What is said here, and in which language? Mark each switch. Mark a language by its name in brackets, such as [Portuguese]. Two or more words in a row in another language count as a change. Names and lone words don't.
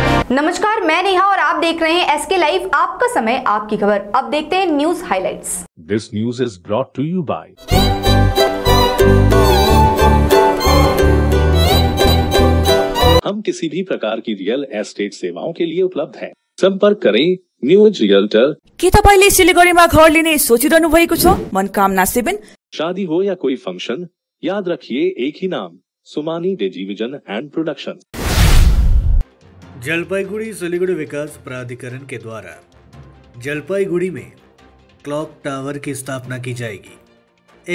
[Hindi] नमस्कार, मैं नेहा और आप देख रहे हैं एसके लाइव, आपका समय आपकी खबर। अब देखते हैं [English] news highlights. This news is brought to you by [Hindi] हम किसी भी प्रकार की रियल एस्टेट सेवाओं के लिए उपलब्ध हैं। संपर्क करें न्यूज रियल्टर। [Nepali] के तपाईले सिलिगुडीमा घर लिने सोचिरहनु भएको छ? मनकामना 7। [Hindi] शादी हो या कोई फंक्शन, याद रखिए एक ही नाम, सुमानी टेलीविजन एंड प्रोडक्शन। जलपाईगुड़ी सिलीगुड़ी विकास प्राधिकरण के द्वारा जलपाईगुड़ी में [English] clock tower [Hindi] की स्थापना की जाएगी।